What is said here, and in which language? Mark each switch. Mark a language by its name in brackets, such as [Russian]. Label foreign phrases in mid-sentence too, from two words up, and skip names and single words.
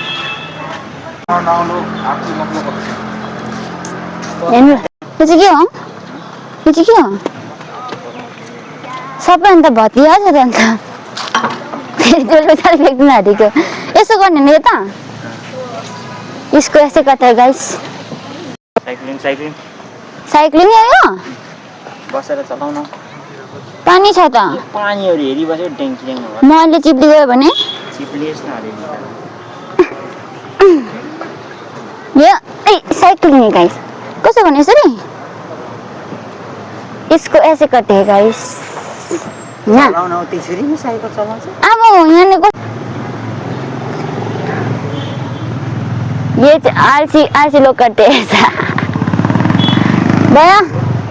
[Nepali] हेर्नु यो चाहिँ के हो यो चाहिँ के हो सबै अन्त भतिया छ त अन्त फ्याँक्नु आँटेको यसो गर्ने नि यता यसको यसै कता गाइस साइक्लिङ आयो बसेर चलाउन पानी छ त पानीहरु हेरि बस्यो ड्याङ म अहिले चिप्ली गयो भने चिप्लिएस् न अलिअलि यो साइक्लिङ है गाइस कसो भने यसरी [Hindi] इसको ऐसे करते हैं [Nepali] गाइस ना चलाउन त्यसरी नि साइकल चलाउँछ [Hindi] अब यहाँ ये आलसी लोग करते हैं ऐसा भैया